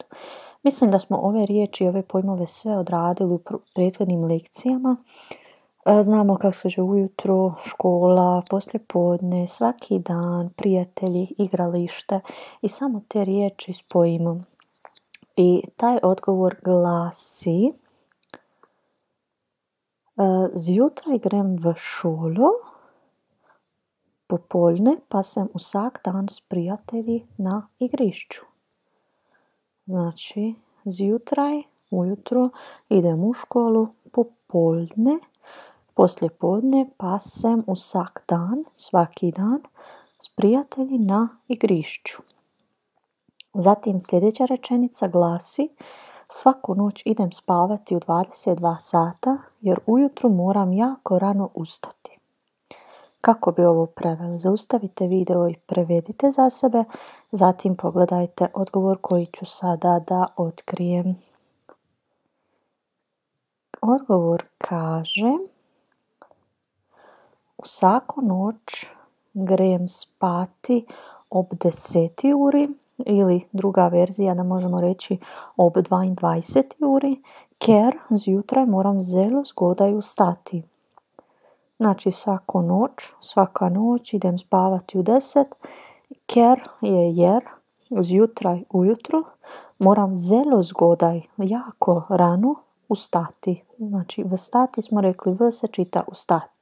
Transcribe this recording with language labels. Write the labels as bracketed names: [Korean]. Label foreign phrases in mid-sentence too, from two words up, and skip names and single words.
[Bosnian] Mislim da smo ove riječi i ove pojmove sve odradili u prethodnim lekcijama. Znamo kako se kaže ujutro, škola, poslijepodne, svaki dan, prijatelji, igralište i samo te riječi spojimo. I taj odgovor glasi: [Slovenian] zjutraj grem v šolo, popoldne pa sem vsak dan s prijatelji na igrišću. [Bosnian] Znači, zjutraj, ujutro, idem u školu, popoldne, poslijepodne [Slovenian] pa sem vsak dan, [Bosnian] svaki dan, [Slovenian] s prijatelji na igrišću. [Bosnian] Zatim sljedeća rečenica glasi: svaku noć idem spavati u 22 sata jer ujutro moram jako rano ustati. Kako bi ovo preveli? Zaustavite video i prevedite za sebe, zatim pogledajte odgovor koji ću sada da otkrijem. Odgovor kaže: [Slovenian] vsako noč grem spati ob 10 uri, [Bosnian] ili druga verzija da možemo reći [Slovenian] ob 22 uri, ker zjutraj moram zelo zgodaj vstati. [Bosnian] Znači svaka noć idem spavati u 10, ker je jer, zjutraj ujutro, [Slovenian] moram zelo zgodaj, [Bosnian] jako rano ustati. Znači vstati smo rekli, v se čita ustati.